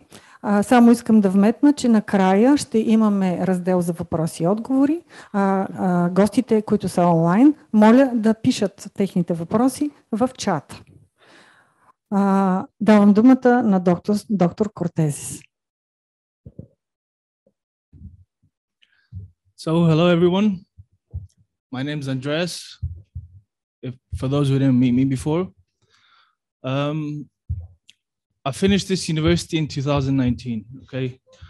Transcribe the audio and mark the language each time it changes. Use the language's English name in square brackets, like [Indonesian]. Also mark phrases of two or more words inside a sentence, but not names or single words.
[Bulgarian] Само искам да вметна, че накрая ще имаме раздел за въпроси и отговори. Гостите, които са онлайн, моля да пишат техните въпроси в чата. Давам думата на доктор Кортезис. [English] So, hello everyone. My name is Andreas. For those who didn't meet me before, I finished this university in 2019, okay?